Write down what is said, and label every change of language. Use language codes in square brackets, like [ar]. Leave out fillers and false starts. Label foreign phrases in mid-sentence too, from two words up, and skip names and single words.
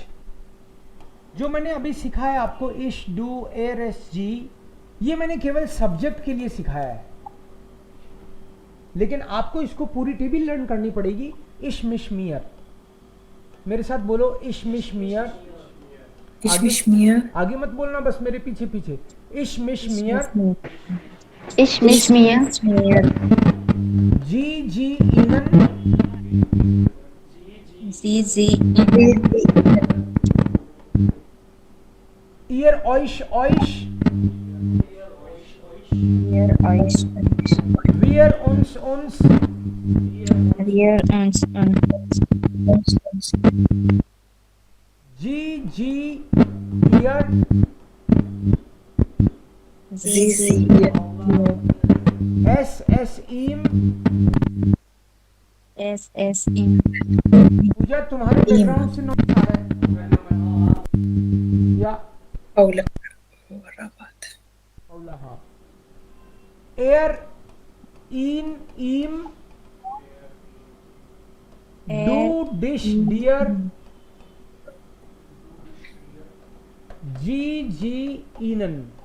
[hi] जो मैंने अभी सिखाया आपको, [de] ich, du, er, es, sie, [hi] ये मैंने केवल सब्जेक्ट के लिए सिखाया है, लेकिन आपको इसको पूरी टेबल लर्न करनी पड़ेगी। [de] ich, mich, mir, [hi] मेरे साथ बोलो, [de] ich, mich, mir. Ich [hi] आगे [de] mich mir. [hi] आगे मत बोलना, बस मेरे पीछे पीछे। [de] ich, mich, mir, Ich mich mir. Sie, Sie, Ihnen, Sie. ihr, euch, euch, Wir euch. wir, uns, uns, Wir uns. sie, sie, ihr, Sie. es, es, ईम। Es in. [hi] पूजा, तुम्हारे बैकग्राउंड से नॉइस आ रहा है या? Paula. Rabat. पौला, हाँ। [de] er, ihn, ihm, du, dich, dir, Sie, Sie, Ihnen.